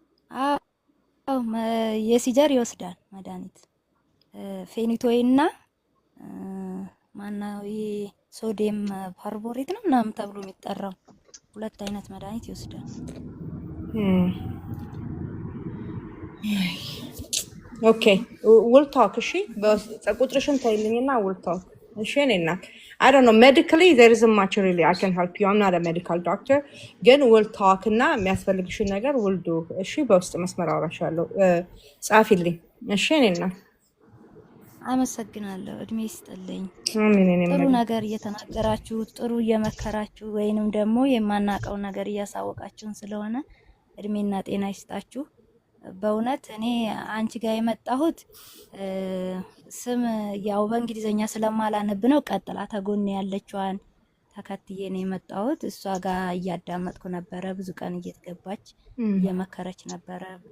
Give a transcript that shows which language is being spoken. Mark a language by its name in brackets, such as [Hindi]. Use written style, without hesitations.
[Amharic] አዎ የሲጀር ይወስዳል መድኃኒት ፌኒቶይና ማናዊ ሶዲየም ፓርቦሬት ነው ምናምን ተብሎ የሚጠራው ሁለት አይነት መድኃኒት ይወስዳል። ኦኬ ዊል ቶክ። እሺ ቁጥርሽን ታይልኝና ዊል ቶክ። እሺ እኔ እናት [English] I don't know medically there isn't much really I can help you. I'm not a medical doctor. [Amharic] ግን [English] ዊል ቶክ [Amharic] እና የሚያስፈልግሽን ነገር [English] ዊል ዱ። [Amharic] እሺ በውስጥ መስመር አወራሻለሁ። ጻፊልኝ። እሺ እኔ እናት አመሰግናለሁ። እድሜ ይስጥልኝ። አሜን። ጥሩ ነገር እየተናገራችሁ ጥሩ እየመከራችሁ ወይንም ደግሞ የማናቀው ነገር እያሳወቃችሁን ስለሆነ እድሜና ጤና ይስጣችሁ። በእውነት እኔ አንቺ ጋር የመጣሁት ስም ያው በእንግሊዘኛ ስለማላነብ ነው። ቀጥላ ተጎን ያለችዋን ተከትዬ ነው የመጣሁት። እሷ ጋር እያዳመጥኩ ነበረ። ብዙ ቀን እየተገባች እየመከረች ነበረ።